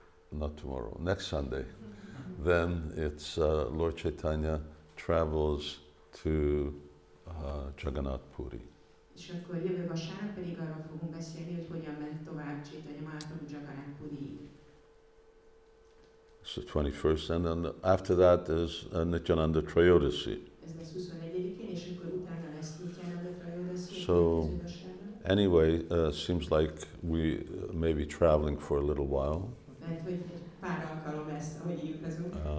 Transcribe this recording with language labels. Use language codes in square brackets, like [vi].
[en] not tomorrow, next Sunday, then it's Lord Caitanya travels to Jagannath Puri. [hu] És akkor jövő vasárnap pedig arról fogunk beszélni, hogy hogyan ment tovább Caitanya Mahaprabhu Jagannath Puriig. [en] It's the 21st, and then after that is Nityananda Trayodasi. [hu] Ez lesz 21-én, és akkor utána lesz Nityananda Trayodasi. [en] So, anyway, seems like we may be traveling for a little while. [hu] Mert hogy pár alkalom lesz, ahogy így utazunk.